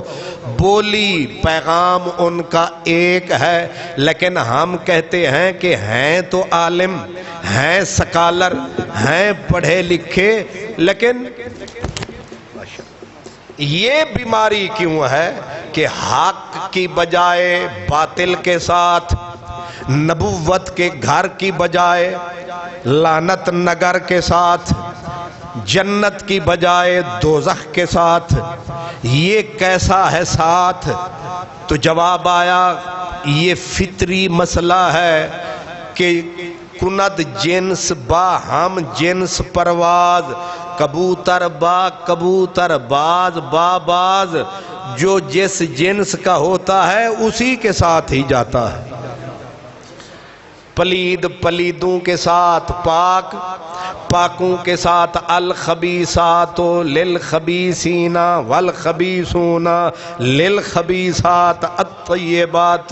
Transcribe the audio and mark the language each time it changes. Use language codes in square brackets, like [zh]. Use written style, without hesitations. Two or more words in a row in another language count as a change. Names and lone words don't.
[ur] بولی پیغام ان کا ایک ہے، لیکن ہم کہتے ہیں کہ ہیں تو عالم، ہیں سکالر، ہیں پڑھے لکھے، لیکن یہ بیماری کیوں ہے کہ حق کی بجائے باطل کے ساتھ، نبوت کے گھر کی بجائے لعنت نگر کے ساتھ، جنت کی بجائے دوزخ کے ساتھ. یہ کیسا ہے ساتھ؟ تو جواب آیا یہ فطری مسئلہ ہے کہ [fa] کند جنس با ہم جنس پرواز، کبوتر با کبوتر، باز با باز. [ur] جو جس جنس کا ہوتا ہے اسی کے ساتھ ہی جاتا ہے. پلید پلیدوں کے ساتھ پاک، پاکوں کے ساتھ [ar] الخبیثات للخبیثین والخبیثون للخبیثات الطیبات.